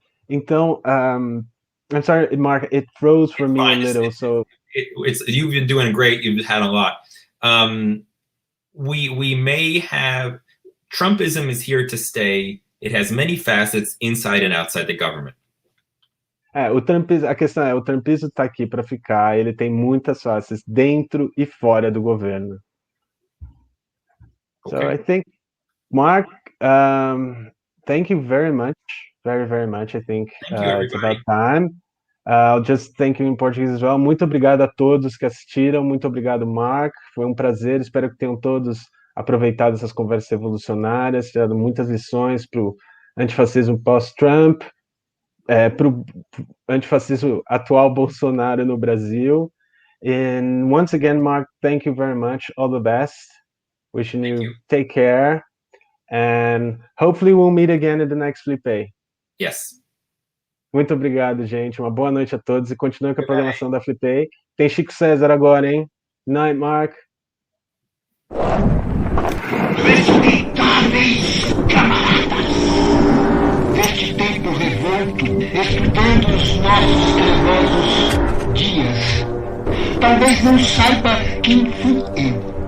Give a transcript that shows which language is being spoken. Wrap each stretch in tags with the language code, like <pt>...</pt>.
<en>Então, I'm sorry, Mark, it froze for me a little, so... You've been doing great, you've had a lot. We may have... Trumpism is here to stay. It has many facets inside and outside the government.</en> <pt>A questão é, o trumpismo está aqui para ficar, ele tem muitas faces dentro e fora do governo.</pt> <en>Okay. So I think, Mark, thank you very much, very much. I think it's about time. I'll just thank you in Portuguese as well.</en> <pt>Muito obrigado a todos que assistiram, muito obrigado, Mark, foi um prazer, espero que tenham todos aproveitado essas conversas revolucionárias, tirado muitas lições para o antifascismo pós-Trump, para o antifascismo atual Bolsonaro no Brasil.</pt> <en>And once again, Mark, thank you very much. All the best. Wishing you take care. And hopefully we'll meet again in the next Flipei. Yes.</en> <pt>Muito obrigado, gente. Uma boa noite a todos e continue com a programação da Flipei. Tem Chico César agora, hein?</pt> <en>Night,</en> <pt>Mark. Respeitáveis camaradas, neste tempo revolto, estudando os nossos trevosos dias, talvez não saiba quem fui eu.</pt>